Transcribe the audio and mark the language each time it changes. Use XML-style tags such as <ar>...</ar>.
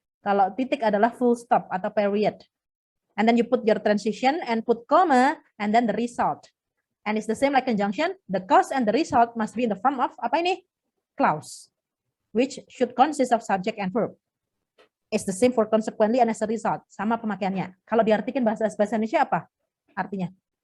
<id>Kalau titik adalah full stop atau period.</id> <en>And then you put your transition and put comma and then the result. And it's the same like conjunction. The cause and the result must be in the form of</en> <id>apa ini?</id> <en>Clause, which should consist of subject and verb. It's the same for consequently and as a result.</en> <id>Sama pemakaiannya. Kalau diartikan bahasa Indonesia apa artinya?</id>